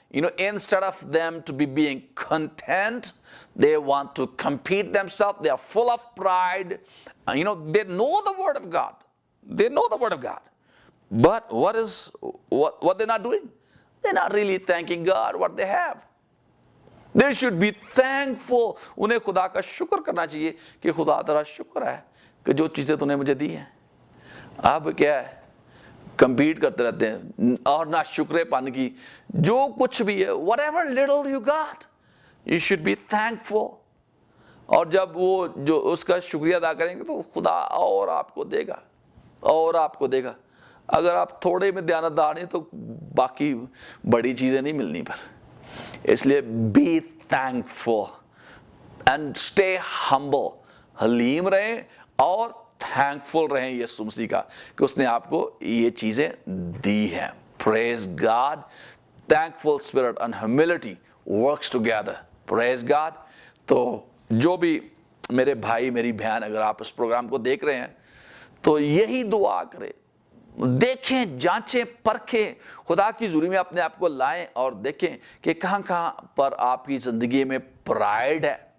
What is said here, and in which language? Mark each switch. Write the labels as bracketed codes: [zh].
[en] Instead of them to be being content, they want to compete themselves. They are full of pride. They know the word of God. They know the word of God. But what they're not doing? They're not really thanking God what they have. They should be thankful. [ur] انہیں خدا کا شکر کرنا چاہیے کہ خدا تیرا شکر ہے کہ جو چیزیں تو نے مجھے دی ہیں. اب کیا ہے, کمپیٹ کرتے رہتے ہیں اور نہ شکر پن کی, جو کچھ بھی ہے, [en] whatever little you got, you should be thankful. [ur] اور جب وہ جو اس کا شکریہ ادا کریں گے تو خدا اور آپ کو دے گا, اور آپ کو دے گا. اگر آپ تھوڑے میں دیانتدار ہیں تو باقی بڑی چیزیں نہیں ملنی پر. اس لیے [en] be thankful and stay humble. [ur] حلیم رہیں اور thankful رہیں یسوع مسیح کا کہ اس نے آپ کو یہ چیزیں دی ہیں. [en] Praise God. Thankful spirit and humility works together. Praise God. [ur] تو جو بھی میرے بھائی میری بہن اگر آپ اس پروگرام کو دیکھ رہے ہیں تو یہی دعا کریں، دیکھیں، جانچیں، پرکھیں، خدا کی حضوری میں اپنے آپ کو لائیں اور دیکھیں کہ کہاں کہاں پر آپ کی زندگی میں پرائیڈ ہے،